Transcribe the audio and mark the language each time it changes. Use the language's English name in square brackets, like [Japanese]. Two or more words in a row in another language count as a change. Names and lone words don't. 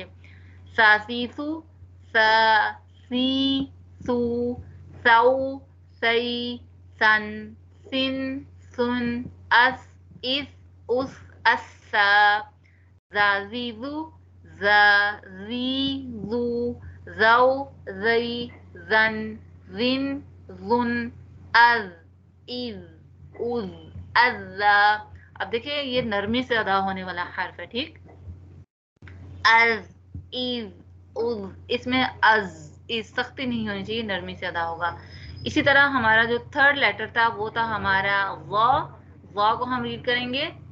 [Urdu] ساسیسو سا سی سو سو سی سن سن سن. اس اس اس اس. زازیزو زا زی زو زو زئی زن زن زن. از از از از. اب دیکھیں یہ نرمی سے ادا ہونے والا حرف ہے، ٹھیک. از از از، اس میں از سختی نہیں ہونی چاہیے، نرمی سے ادا ہوگا. اسی طرح ہمارا جو [English] third letter [Urdu] تھا وہ تھا ہمارا وا. وا کو ہم ریڈ کریں گے.